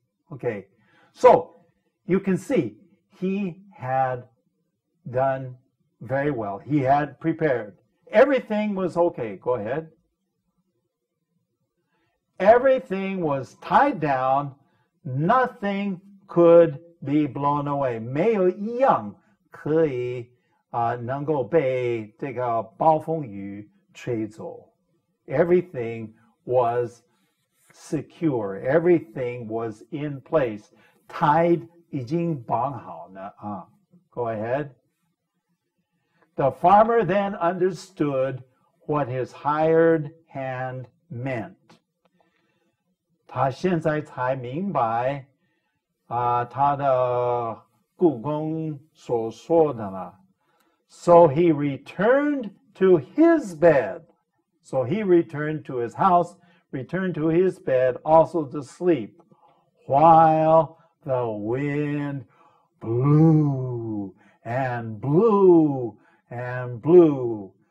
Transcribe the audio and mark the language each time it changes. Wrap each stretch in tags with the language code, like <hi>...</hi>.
<en>Okay, so you can see he had done very well. He had prepared. Everything was okay. Go ahead. Everything was tied down. Nothing could be blown away.</en> <zh>没有一样可以能够被这个暴风雨吹走.</zh> <en>Everything was secure. Everything was in place. Tied</en> <zh>已经绑好了啊.</zh> <en>Go ahead. The farmer then understood what his hired hand meant.</en> <zh>他现在才明白他的雇工所说的了.</zh> <en>So he returned to his bed. So he returned to his house, returned to his bed also to sleep, while the wind blew and blew and blew.</en>